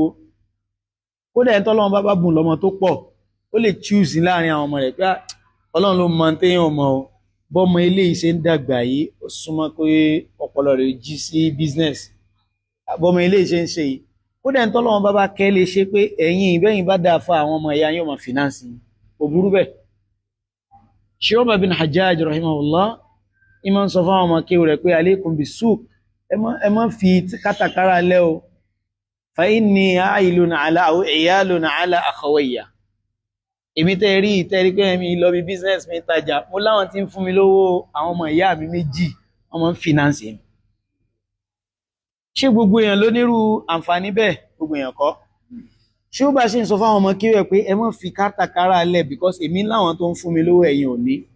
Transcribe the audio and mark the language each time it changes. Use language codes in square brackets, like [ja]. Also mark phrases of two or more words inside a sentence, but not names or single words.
[yo] Kódà ẹni tọ́lọ́run bá bùn lọ́mọ tó pọ̀, ó lè choose láàrin àwọn ọmọ rẹ̀ pé Ọlọ́run ló mọ téèyàn ọmọ o. Bọ́mọ eléyìí ṣe ń dàgbà yìí ó súnmọ́ pé ọpọlọ rẹ̀ jí sí business. Bọ́mọ eléyìí ṣe ń ṣe yìí, kódà ẹni tọ́lọ́run bá kẹ́ lè ṣe pé ẹ̀yin ìbẹ́yìn bá dáa fún àwọn ọmọ ìyá yóò máa finance yìí, kò burú bẹ́ẹ̀. Shu'ba bin Hajjaj rahimahullah ìmọ̀ ń sọ fún àwọn ọmọ kéwù rẹ̀ pé [ar] عليكم بالسوق, [yo] ẹ má fi kátàkárà lẹ́ o, [ar] فإني عائل على أو عيال على أخوي. [yo] Èmi tẹ́rí pé èmi lọ bí business mi tajà, mo láwọn tí ń fún mi lówó àwọn ọmọ ìyá mi méjì, wọ́n máa ń finance mi. Ṣé gbogbo èèyàn ló nírú àǹfààní bẹ́ẹ̀? Gbogbo èèyàn kọ́. Ṣé ó bá ṣe ń sọ fáwọn ọmọ kéwù pé ẹ má fi kátàkárà lẹ̀ because èmi láwọn tó ń fún mi lówó ẹ̀yin ò ní.